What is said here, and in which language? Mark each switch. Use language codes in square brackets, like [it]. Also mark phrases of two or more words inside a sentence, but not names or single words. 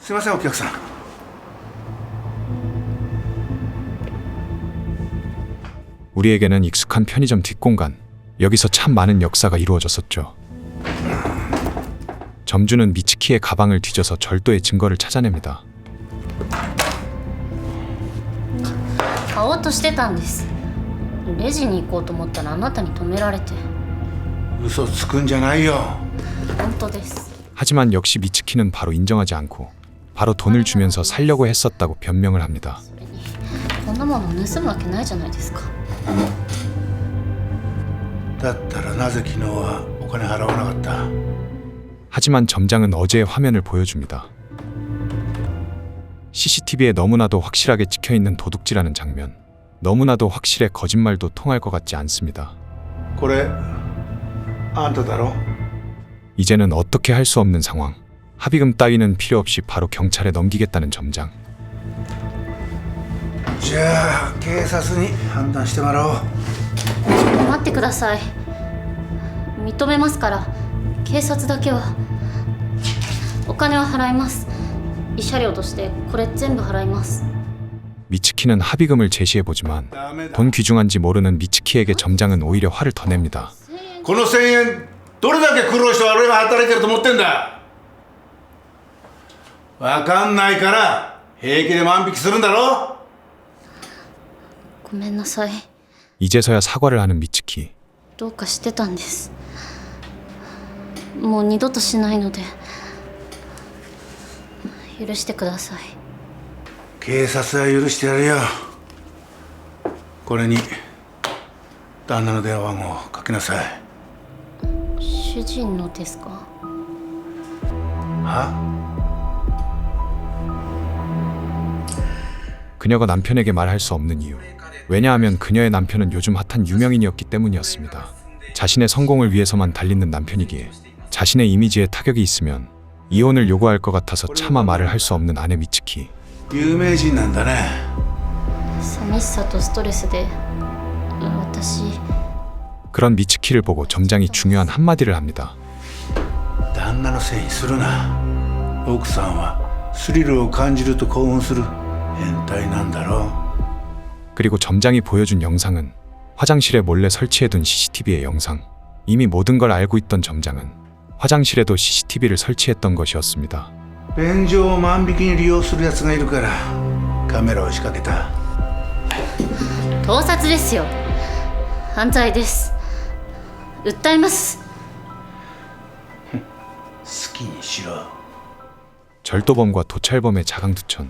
[ko] 우리에게는 익숙한 편의점 뒷공간. 여기서 참 많은 역사가 이루어졌었죠. 점주는 미츠키의 가방을 뒤져서 절도의 증거를 찾아냅니다. [ja] としてたんです。レジに行こうと思ったらあなたに止められて。嘘つくんじゃないよ。本当です。 [ko] 하지만 역시 미츠키는 바로 인정하지 않고 바로 돈을 주면서 살려고 했었다고 변명을 합니다. [ja] それにこんなもの盗むわけないじゃないですか。だったらなぜ昨日はお金払わなかった？ [ko] 하지만 점장은 어제의 화면을 보여줍니다. CCTV에 너무나도 확실하게 찍혀있는 도둑질하는 장면. 너무나도 확실해 거짓말도 통할 것 같지 않습니다. [ja] これあんただろ？ [ko] 이제는 어떻게 할 수 없는 상황. 합의금 따위는 필요 없이 바로 경찰에 넘기겠다는 점장. [ja] じゃあ警察に判断してもらおう。待ってください。認めますから。警察だけは。お金は払います。慰謝料としてこれ全部払います。 [ko] 미츠키는 합의금을 제시해보지만 돈 귀중한지 모르는 미츠키에게 점장은 오히려 화를 더 냅니다. [ja] この1000円どれだけ苦労して俺が働いてると思ってんだ。わかんないから平気で万引きするんだろ。ごめんなさい。 [ko] 이제서야 사과를 하는 미츠키. [ja] どうかしてたんです。もう二度としないので許してください。警察は許してやるよ。これに旦那の電話番号を書きなさい。主人のですか？は？ [ko] 그녀가 남편에게 말할 수 없는 이유. 왜냐하면 그녀의 남편은 요즘 핫한 유명인이었기 때문이었습니다. 자신의 성공을 위해서만 달리는 남편이기에 자신의 이미지에 타격이 있으면 이혼을 요구할 것 같아서 차마 말을 할 수 없는 아내 미츠키. [ja] 有名人なんだね。寂しさとストレスで私。 [ko] 그런 미츠키를 보고 점장이 중요한 한마디를 합니다. [ja] 旦那のせいにするな。奥さんはスリルを感じると興奮する変態なんだろう。 [ko] 그리고 점장이 보여준 영상은 화장실에 몰래 설치해둔 CCTV의 영상. 이미 모든 걸 알고 있던 점장은 화장실에도 CCTV를 설치했던 것이었습니다. [ja] 便所を万引きに利用するやつがいるからカメラを仕掛けた。盗撮ですよ。犯罪です。訴えます。好きにしろ。 [ko] 절도범과 도찰범의 자강두천.